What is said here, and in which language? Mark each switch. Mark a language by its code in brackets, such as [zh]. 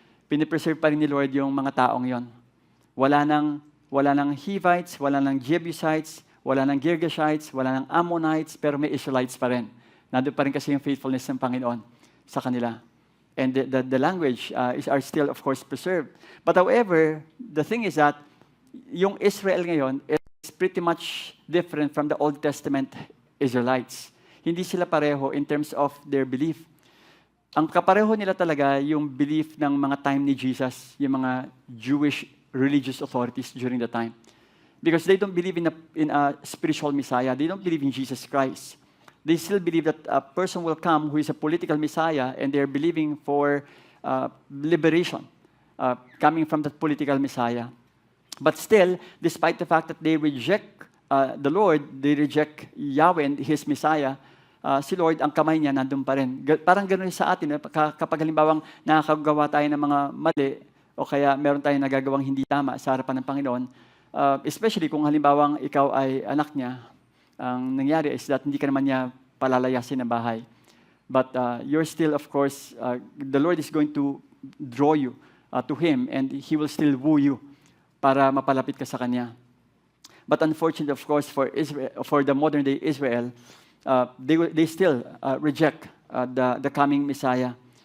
[tl] Pinipreserve pa rin ni Lord yung mga taong yon. Wala nang Hivites, wala nang Jebusites, wala nang Girgashites, wala nang Ammonites, pero may Israelites pa rin. Nandun pa rin kasi yung faithfulness ng Panginoon sa kanila. [en] And the language are still, of course, preserved. But however, the thing is that [tl] yung Israel ngayon [en] is pretty much different from the Old Testament Israelites. [tl] Hindi sila pareho [en] in terms of their belief. [tl] Ang kapareho nila talaga yung belief ng mga time ni Jesus, yung mga [en] Jewish religious authorities during the time. Because they don't believe in a spiritual Messiah. They don't believe in Jesus Christ. They still believe that a person will come who is a political Messiah, and they're believing for liberation coming from that political Messiah. But still, despite the fact that they reject the Lord, they reject Yahweh and His Messiah, [tl] si Lord, ang kamay niya nandun pa rin. Parang ganoon sa atin, kapag halimbawang nakakagawa tayo ng mga mali, o kaya meron tayong nagagawang hindi tama sa harapan ng Panginoon, especially kung halimbawang ikaw ay anak niya, ang nangyari is that hindi ka naman niya palalayasin ng bahay. [en] But you're still, of course, the Lord is going to draw you to Him, and He will still woo you [tl] para mapalapit ka sa Kanya. [en] But unfortunately, of course, for the modern-day Israel, they still reject the coming Messiah.